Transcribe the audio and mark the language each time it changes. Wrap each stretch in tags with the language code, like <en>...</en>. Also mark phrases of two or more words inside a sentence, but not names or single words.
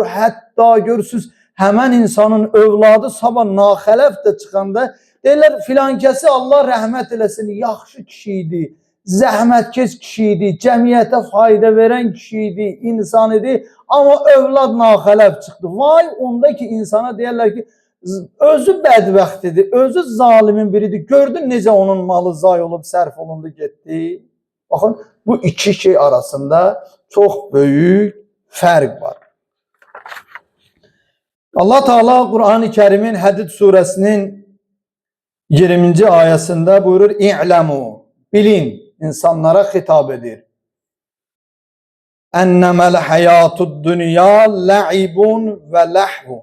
<az>Hətta görürsünüz, həmən insanın övladı sabah naxələf də çıxanda deyirlər, filankəsi Allah rəhmət eləsin, yaxşı kişi idi, zəhmətkeş kişi idi, cəmiyyətə fayda verən kişi idi, insan idi, amma övlad naxələf çıxdı. Vay onda ki insana deyərlər ki, özü bədbəxtidir, özü zalimin biridir. Gördün necə onun malı zay olub, sərf olundu, getdi. Baxın, bu iki şey arasında çox böyük fərq var.</az> <tr>Allah Teala Kur'an-ı Kerim'in Hadid suresinin 20. ayasında buyurur, İ'lemu, bilin, insanlara hitap edir.</tr> <ar>أنما الحياة الدنيا لعب ولهو.</ar>